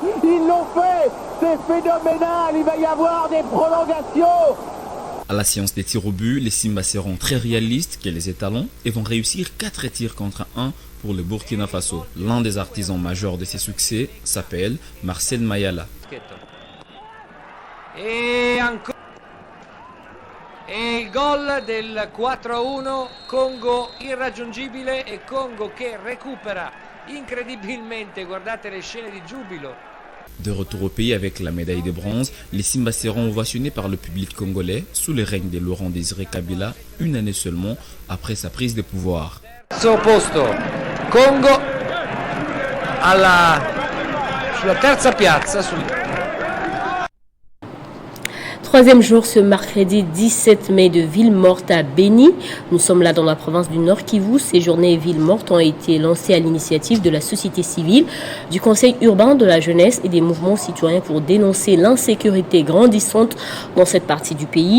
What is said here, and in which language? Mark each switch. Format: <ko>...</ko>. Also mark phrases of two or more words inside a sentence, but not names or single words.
<fr>Ils l'ont fait. C'est phénoménal. Il va y avoir des prolongations. À la séance des tirs au but, les Simba seront très réalistes que les étalons et vont réussir 4 tirs contre 1 pour le Burkina Faso. L'un des artisans majeurs de ces succès s'appelle Marcel Mayala.</fr> <it>E il gol del 4-1, Congo irraggiungibile e Congo che recupera incredibilmente, guardate le scene di giubilo.</it> <fr>De retour au pays avec la médaille de bronze, les Simba seront ovationnés par le public congolais sous le règne de Laurent Désiré Kabila, une année seulement après sa prise de pouvoir.</fr> <it>Terzo posto, Congo sulla terza piazza.</it> <fr>Troisième jour ce mercredi 17 mai de Ville Morte à Béni. Nous sommes là dans la province du Nord Kivu. Ces journées Ville Morte ont été lancées à l'initiative de la société civile, du Conseil urbain de la jeunesse et des mouvements citoyens pour dénoncer l'insécurité grandissante dans cette partie du pays.</fr>